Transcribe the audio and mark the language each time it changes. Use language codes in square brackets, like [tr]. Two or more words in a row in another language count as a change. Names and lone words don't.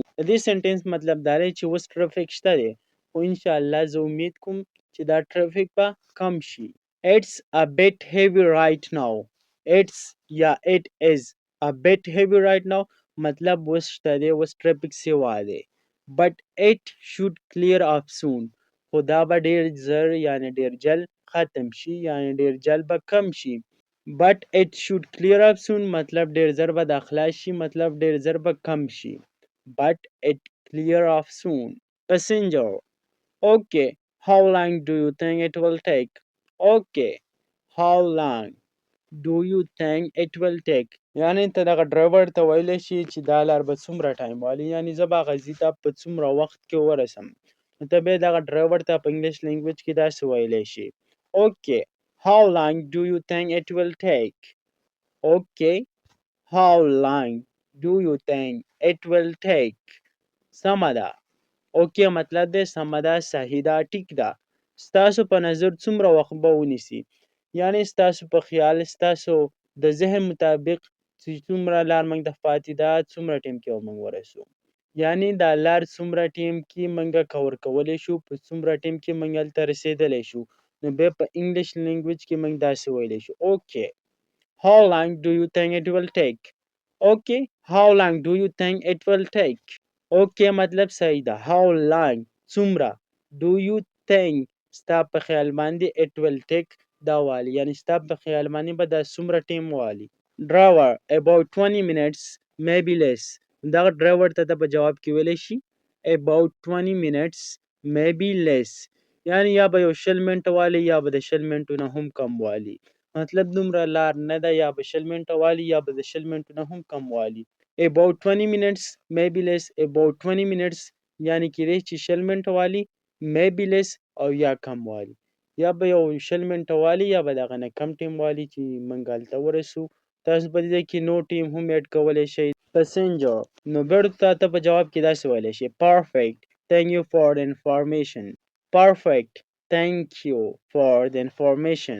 [ps] د دې سنټنس مطلب دا دی چې اوس ټرافیک شته دی، خو انشاءالله زه امید کوم چې دا ټرافیک به کم شي. [en] It's a bit heavy right now. [ps] It's یا [en] it is a bit heavy right now [ps] مطلب اوس شته دی، اوس ټرافیک سیوا دی. [en] But it should clear up soon. [ps] خو دا به ډېر زر یعنی ډېر جل ختم شي، یعنی ډېر جل به کم شي. [en] But it should clear up soon [ps] مطلب ډېر زر به دا خلاص شي، مطلب ډېر زر به کم شي. [en] But it clear up soon. Passenger. Okay. How long do you think it will take? Okay. How long do you think it will take? [ps] یعنی ته دغه ډرایور ته ویلی شي چې دا لار به څومره ټایم والي، یعنی زه به هغه ځای ته په څومره وخت کې ورسم. نو ته بیا دغه ډرایور ته په [en] English language [ps] کې داسې ویلی شي Okay. [en] How long do you think it will take? Okay. How long do you think it will take? [ps] سمه ده. اوکې مطلب دی سمه ده، صحیح ده، ټیک ده. ستاسو په نظر څومره وخت به ونیسي؟ یعنی ستاسو په خیال، ستاسو د ذهن مطابق چې څومره لار موږ ته پاتې ده، څومره ټیم کې به موږ ورسو. یعنی دا لار څومره ټیم کې موږ کور کولی شو، په څومره ټیم کې موږ هلته رسېدلی شو. نو بیا په [en] English language [ps] کې موږ داسې ویلی شو اوکې. [en] How long do you think it will take? Okay. How long do you think it will take? [ps] Okay مطلب صحیح ده. [en] How long [ps] څومره [en] do you think [ps] ستا په خیال باندې [en] it will take [ps] دا والی، یعنی ستا په خیال باندې به دا څومره ټیم والی. [en] Driver. About 20 minutes maybe less. [ps] دغه ډرایور ته په جواب کې ویلی شي [en] about 20 minutes maybe less. [ps] یعنی یا به یو 20 منټه والی یا به د 20 منټو نه هم کم والی. مطلب دومره لار نه ده، یا به 20 منټه والی یا به د 20 منټو نه هم کم والی. [en] About 20 minutes maybe less. About 20 minutes [ps] یعنی کېدای چې 20 منټه والي [en] maybe less [ps] او یا کم والي یا به یو 20 منټه والي یا به د هغه نه کم ټیم والي چې موږ هلته ورسو. تاسو په دې ځای کې نو ټیم هم ایډ کولی شئ. passenger نو بیرته ته په جواب کې داسې ویلی شي [en] perfect thank you for the information perfect thank you for the information.